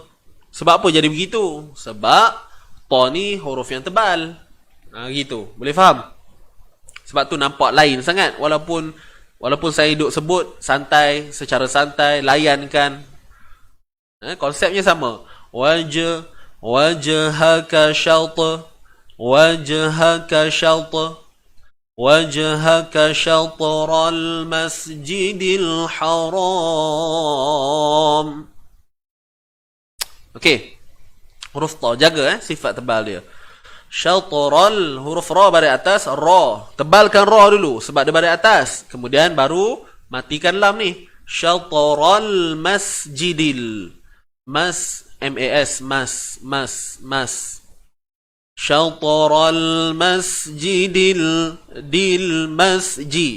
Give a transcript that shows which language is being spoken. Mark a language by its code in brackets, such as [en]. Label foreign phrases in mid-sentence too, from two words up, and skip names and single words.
[ms] Sebab apa jadi begitu? Sebab ta ni huruf yang tebal. Gitu. Boleh faham? Sebab tu nampak lain sangat. Walaupun Walaupun saya duduk sebut santai, secara santai, layankan. Konsepnya sama. [ar] وجهك شلطا، وجهك شلطا، وجهك شطر المسجد الحرام. [ms] Okey. Huruf ta jaga sifat tebal dia. Syatral, huruf ra baris atas, ra. Tebalkan ra dulu sebab dia baris atas. Kemudian baru matikan lam ni. [ar] شطر المسجد. [ms] M-A-S, mas. [ar] شطر المسجد, [ms] dil masjid.